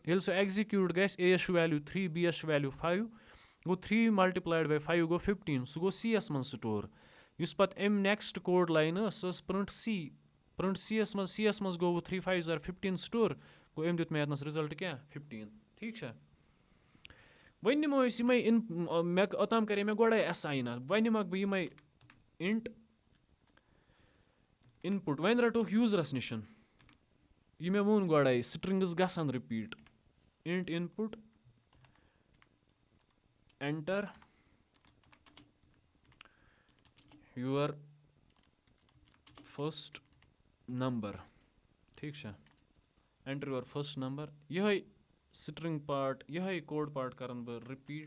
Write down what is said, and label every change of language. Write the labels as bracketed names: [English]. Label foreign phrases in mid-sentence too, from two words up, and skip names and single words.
[Kashmiri] ییٚلہِ سُہ ایٚگزِکیوٗٹ گژھِ اے یَس چھُ ویلیوٗ 3 بی یَس چھُ ویلیوٗ 5 گوٚو 3 [English] multiplied by [Kashmiri] 5 گوٚو 15 سُہ گوٚو سی یَس منٛز سٹور. یُس پَتہٕ اَمہِ [English] next code line [Kashmiri] ٲس سۄ ٲس [English] print c. print c [Kashmiri] یَس منٛز گوٚو 3 5 زار 15 سٹور گوٚو أمۍ دیُت مےٚ ییٚتنَس رِزَلٹ کیٛاہ 15. ٹھیٖک چھا. وۄنۍ نِمو أسۍ یِمَے مےٚ اوٚتام کَرے مےٚ گۄڈَے اَساین اَتھ وۄنۍ نِمَکھ بہٕ یِمَے [English] int input. [Kashmiri] وۄنۍ رَٹوکھ یوٗزرَس نِش یہِ مےٚ ووٚن گۄڈَے سٹرٛنٛگٕز گژھن رِپیٖٹ. [English] int input enter your first number. [Kashmiri] ٹھیٖک چھا. [English] enter your first number. [Kashmiri] یِہوٚے [English] string part [Kashmiri] یِہوٚے [English] code part [Kashmiri] کَرَن بہٕ رِپیٖٹ.